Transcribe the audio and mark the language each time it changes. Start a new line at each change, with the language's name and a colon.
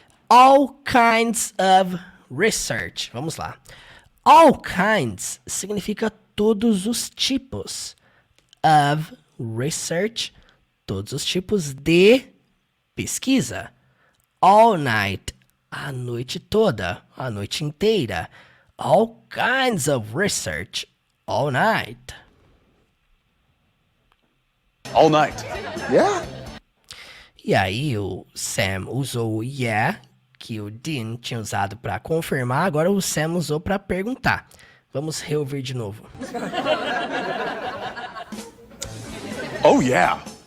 English: All kinds of research.
Portuguese: Vamos lá.
English: All kinds
Portuguese: significa todos os tipos.
English: Of research,
Portuguese: todos os tipos de pesquisa.
English: All night,
Portuguese: a noite toda, a noite inteira.
English: All kinds of research, all night. All night. Yeah?
Portuguese: E aí o Sam usou o yeah, que o Dean tinha usado para confirmar, agora o Sam usou para perguntar. Vamos reouvir de novo.
English: Oh, yeah.